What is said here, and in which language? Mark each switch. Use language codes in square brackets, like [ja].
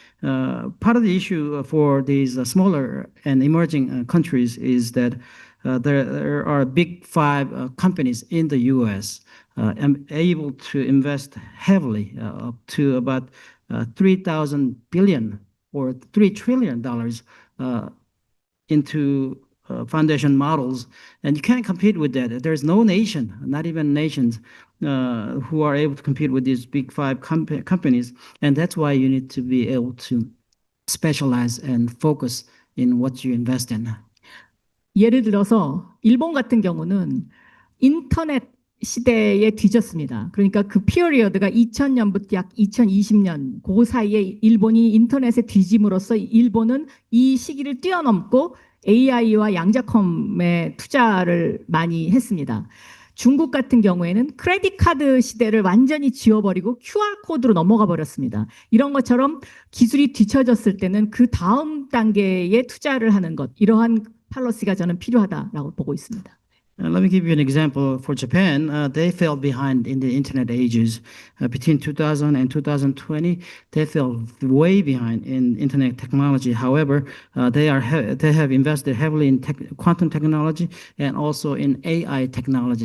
[en] Part of the issue for these smaller and emerging countries is that there are big 5 companies in the US able to invest heavily up to about 3,000 billion or $3 trillion into foundation models, and you can't compete with that. There's no nation, not even nations, who are able to compete with these big 5 companies, and that's why you need to be able to specialize and focus in what you invest in. [ko] 예를 들어서 일본 같은 경우는 인터넷 시대에 뒤졌습니다. 그러니까 그 피어리어드가 2000년부터 약 2020년 그 사이에 일본이 인터넷에 뒤짐으로써 일본은 이 시기를 뛰어넘고 AI와 양자컴에 투자를 많이 했습니다. 중국 같은 경우에는 크레딧 카드 시대를 완전히 지워버리고 QR코드로 넘어가 버렸습니다. 이런 것처럼 기술이 뒤처졌을 때는 그 다음 단계에 투자를 하는 것, 이러한 팔러시가 저는 필요하다라고 보고 있습니다. [en] Let me give you an example. For Japan, they fell behind in the internet ages. Between 2000 and 2020, they fell way behind in internet technology. However, they have invested heavily in quantum technology and also in AI technology.